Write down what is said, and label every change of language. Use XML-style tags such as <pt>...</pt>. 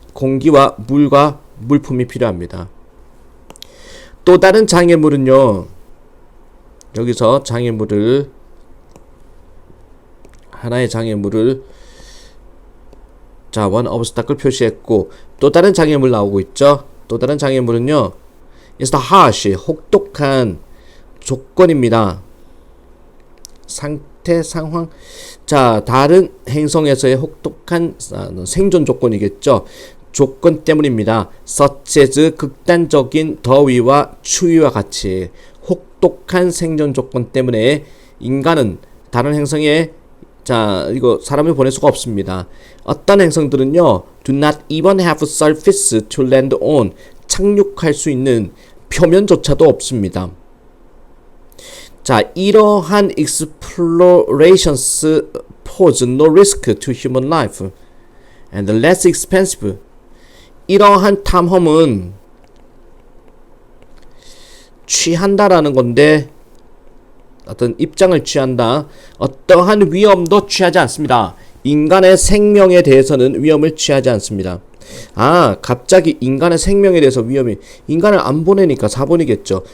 <ko>공기와 물과 물품이 필요합니다. 또 다른 장애물은요. 여기서 장애물을 하나의 장애물을 자</ko> <en>one obstacle</en> <ko>표시했고 또 다른 장애물 나오고 있죠. 또 다른 장애물은요.</ko> <en>is the harsh</en> <ko>혹독한 조건입니다. 상태 상황 자 다른 행성에서의 혹독한 생존 조건이겠죠. 조건 때문입니다.</ko> <en>such as</en> <ko>극단적인 더위와 추위와 같이 혹독한 생존 조건 때문에 인간은 다른 행성에 자 이거 사람을 보낼 수가 없습니다. 어떤 행성들은요</ko> <en>do not even have surface to land on</en> <ko>착륙할 수 있는 표면조차도 없습니다. 자, 이러한</ko> <en>explorations pose no risk to human life and less expensive.</en> <ko>이러한 탐험은 취한다라는 건데 어떤 입장을 취한다. 어떠한 위험도 취하지 않습니다. 인간의 생명에 대해서는 위험을 취하지 않습니다. 아, 갑자기 인간의 생명에 대해서 위험이 인간을 안 보내니까 4번이겠죠.</ko>